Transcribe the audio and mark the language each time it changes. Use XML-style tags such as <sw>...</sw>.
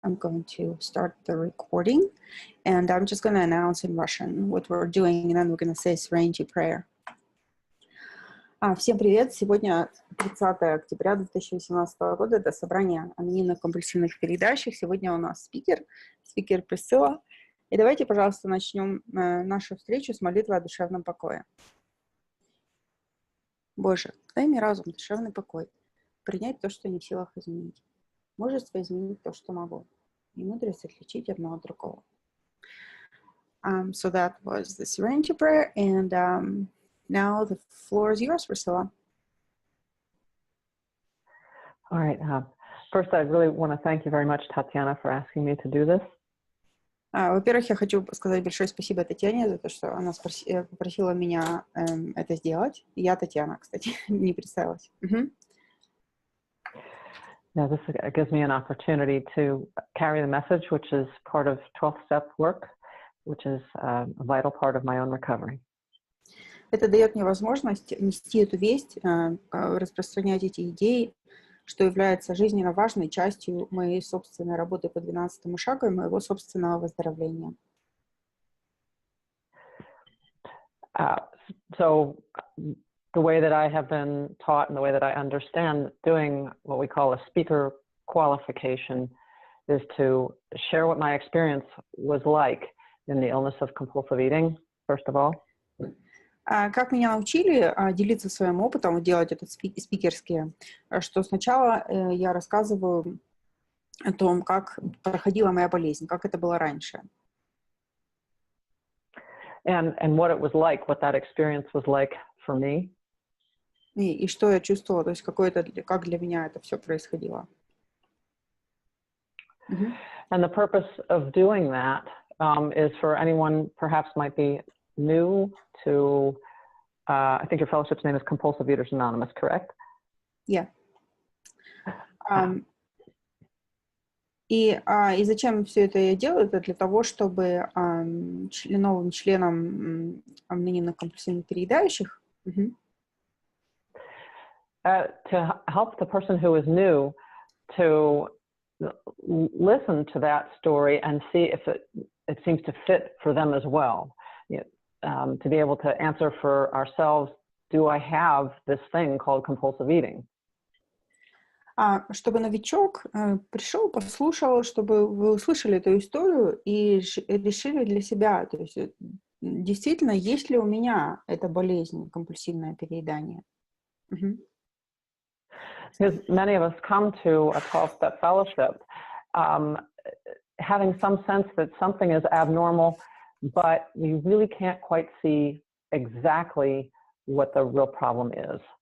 <en>I'm going to start the recording, and I'm just going to announce in Russian what we're doing, and then we're going to say Serenity Prayer.</en> <ru>Всем привет! Сегодня 30 октября 2018 года, это собрание анонимных компульсивных передачах. Сегодня у нас спикер Присцилла. И давайте, пожалуйста, начнем нашу встречу с молитвой о душевном покое. Боже, дай мне разум, душевный покой, принять то, что не в силах изменить, мужество изменить то, что могу, и мудрость отличить одно от другого.</ru> <en>So that was the Serenity Prayer, and now the floor is yours, Prисcilla. All right. First, I really want to thank you very much, Tatiana, for asking me to do this.</en> <ru>Во-первых, я хочу сказать большое спасибо Татьяне за то, что она попросила меня это сделать. Я Татьяна, кстати, не представилась.</ru> <en>Now, this gives me an opportunity to carry the message, which is part of 12-step work, which is a vital part of my own recovery.</en> <ru>Это дает мне возможность нести эту весть, распространять эти идеи, что является жизненно важной частью моей собственной работы по 12-му шагу и моего собственного выздоровления.</ru> <en>So the way that I have been taught and the way that I understand doing what we call a speaker qualification is to share what my experience was like in the illness of compulsive eating, first of all.</en> <ru>Как меня научили делиться своим опытом, делать это спикерски, что сначала я рассказываю о том, как проходила моя болезнь, как это было раньше.</ru> <en>And what it was like, what that experience was like for me.</en> <ru>И что я чувствовала, то есть как для меня это все происходило.</ru> <en>And the purpose of doing that is for anyone perhaps might be new to, I think your fellowship's name is Compulsive Eaters Anonymous, correct? Yeah.</en> <ru>И зачем все это я делаю? Это для того, чтобы новым членам анонимных компульсивных переедающих</ru> <en>to help the person who is new to listen to that story and see if it seems to fit for them as well. To be able to answer for ourselves, do I have this thing called compulsive eating?</en> <ru>Чтобы новичок пришел, послушал, чтобы вы услышали эту историю и решили для себя, то есть действительно, есть ли у меня эта болезнь, компульсивное переедание.</ru> <en>Because many of us come to a 12-step fellowship having some sense that something is abnormal, but we really can't quite see exactly what the real problem is.</en>